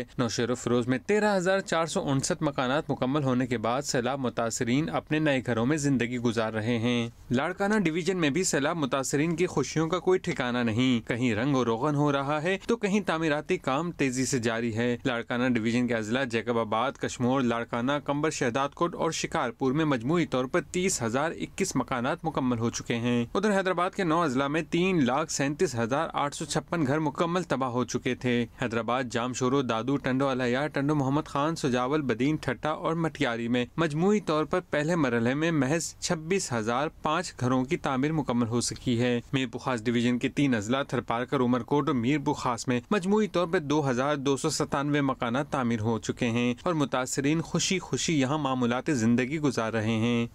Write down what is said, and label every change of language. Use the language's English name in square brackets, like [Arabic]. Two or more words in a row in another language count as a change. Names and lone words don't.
[Urdu] نوشہرو فیروز میں 13,459 مکانات مکمل ہونے کے بعد سیلاب متاثرین اپنے نئے گھروں میں زندگی گزار رہے ہیں. لاڑکانہ ڈویژن میں بھی سیلاب متاثرین کی خوشیوں کا کوئی ٹھکانہ نہیں. کہیں رنگ اور روغن ہو رہا ہے تو کہیں تعمیراتی کام تیزی سے جاری ہے. لاڑکانہ ڈویژن کے اضلاع جیکب آباد، کشمور، لاڑکانہ، قمبر، شہدادکوٹ اور شکارپور میں مجموعی طور پر 30,021 مکانات مکمل ہو چکے ہیں. ادھر حیدرآباد کے 9 اضلاع میں 3,37,856 گھر مکمل تباہ ہو چکے تھے. حیدرآباد، جامشورو، دادو، ٹنڈو، الہیار، ٹنڈو، محمد خان، سجاول، بدین, ٹھٹہ اور مٹیاری میں مجموعی طور پر پہلے مرحلے میں محض 26,005 گھروں کی تعمیر مکمل ہو سکی ہے. میرپورخاص ڈویژن کے 3 اضلاع تھرپارکر، عمرکوٹ اور میرپورخاص میں مجموعی طور پر 2,297 مکانات تعمیر ہو چکے ہیں اور متاثرین خوشی خوشی یہاں معمولات زندگی گزار رہے ہیں.